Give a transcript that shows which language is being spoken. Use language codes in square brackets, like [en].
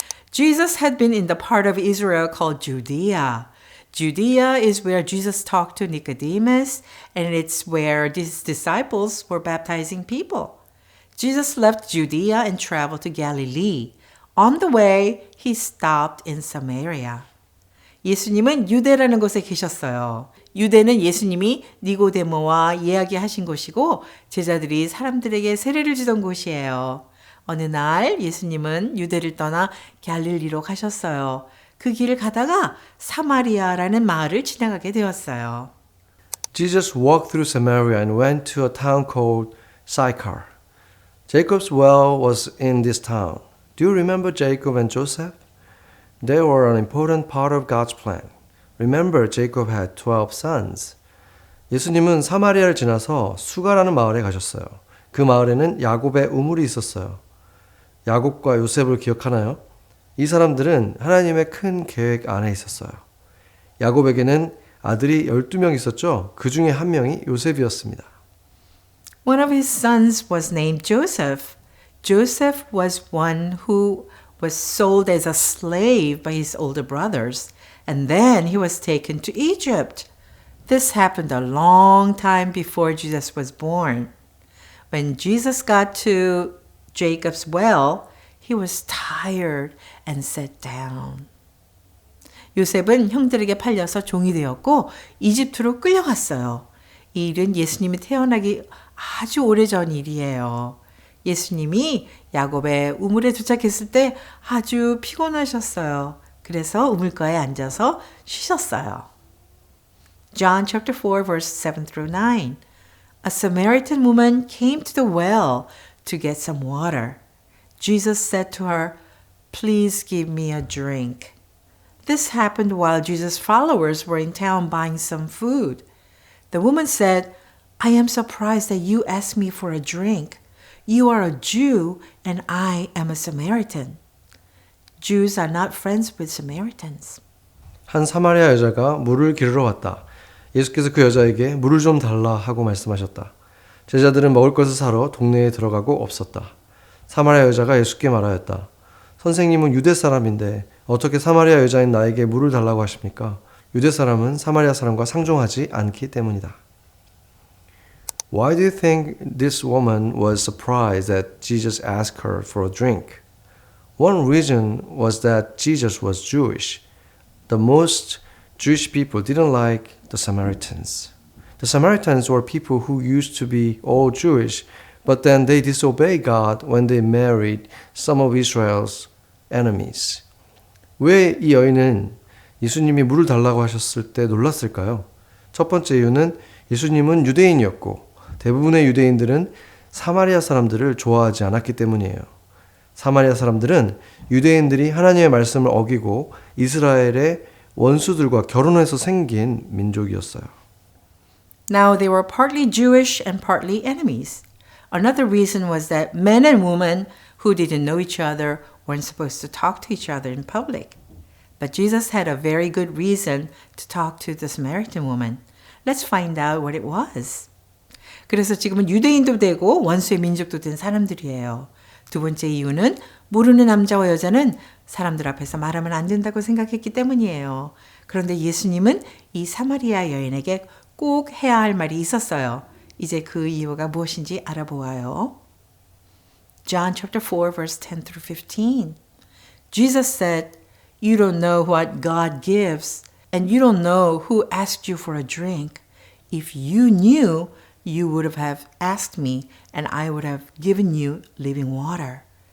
[en] Jesus had been in the part of Israel called Judea. Judea is where Jesus talked to Nicodemus, and it's where his disciples were baptizing people. Jesus left Judea and traveled to Galilee. On the way, he stopped in Samaria. [ko] 예수님은 유대라는 곳에 계셨어요. 유대는 예수님이 니고데모와 이야기하신 곳이고 제자들이 사람들에게 세례를 주던 곳이에요. 어느 날 예수님은 유대를 떠나 갈릴리로 가셨어요. 그 길을 가다가 사마리아라는 마을을 지나가게 되었어요. [en] Jesus walked through Samaria and went to a town called Sychar. Jacob's well was in this town. Do you remember Jacob and Joseph? They were an important part of God's plan. Remember, Jacob had 12 sons. [ko] 예수님은 사마리아를 지나서 수가라는 마을에 가셨어요. 그 마을에는 야곱의 우물이 있었어요. 야곱과 요셉을 기억하나요? 이 사람들은 하나님의 큰 계획 안에 있었어요. 야곱에게는 아들이 12명 있었죠. 그 중에 한 명이 요셉이었습니다. [en] One of his sons was named Joseph. Joseph was one who was sold as a slave by his older brothers, and then he was taken to Egypt. This happened a long time before Jesus was born. When Jesus got to Jacob's well, he was tired and sat down. [ko] 요셉은 형들에게 팔려서 종이 되었고 이집트로 끌려갔어요. 이 일은 예수님이 태어나기 아주 오래전 일이에요. 예수님이 야곱의 우물에 도착했을 때 아주 피곤하셨어요. 그래서 우물가에 앉아서 쉬셨어요. [en] John chapter 4 verse 7 through 9. A Samaritan woman came to the well to get some water. Jesus said to her, "Please give me a drink." This happened while Jesus' followers were in town buying some food. The woman said, "I am surprised that you asked me for a drink. You are a Jew and I am a Samaritan." Jews are not friends with Samaritans. [ko] 한 사마리아 여자가 물을 기르러 왔다. 예수께서 그 여자에게 물을 좀 달라 하고 말씀하셨다. 제자들은 먹을 것을 사러 동네에 들어가고 없었다. 사마리아 여자가 예수께 말하였다. 선생님은 유대 사람인데 어떻게 사마리아 여자인 나에게 물을 달라고 하십니까? 유대 사람은 사마리아 사람과 상종하지 않기 때문이다. [en] Why do you think this woman was surprised that Jesus asked her for a drink? One reason was that Jesus was Jewish. The most Jewish people didn't like the Samaritans. The Samaritans were people who used to be all Jewish, but then they disobeyed God when they married some of Israel's enemies. [ko] 왜 이 여인은 예수님이 물을 달라고 하셨을 때 놀랐을까요? 첫 번째 이유는 예수님은 유대인이었고 대부분의 유대인들은 사마리아 사람들을 좋아하지 않았기 때문이에요. 사마리아 사람들은 유대인들이 하나님의 말씀을 어기고 이스라엘의 원수들과 결혼해서 생긴 민족이었어요. [en] Now they were partly Jewish and partly enemies. Another reason was that men and women who didn't know each other weren't supposed to talk to each other in public. But Jesus had a very good reason to talk to the Samaritan woman. Let's find out what it was. [ko] 그래서 지금은 유대인도 되고 원수의 민족도 된 사람들이에요. 두 번째 이유는 모르는 남자와 여자는 사람들 앞에서 말하면 안 된다고 생각했기 때문이에요. 그런데 예수님은 이 사마리아 여인에게 꼭 해야 할 말이 있었어요. 이제 그 이유가 무엇인지 알아보아요. [en] John chapter 4 verse 10 through 15. Jesus said, "You don't know what God gives, and you don't know who asked you for a drink. If you knew, you would have asked me, and I would have given you living water."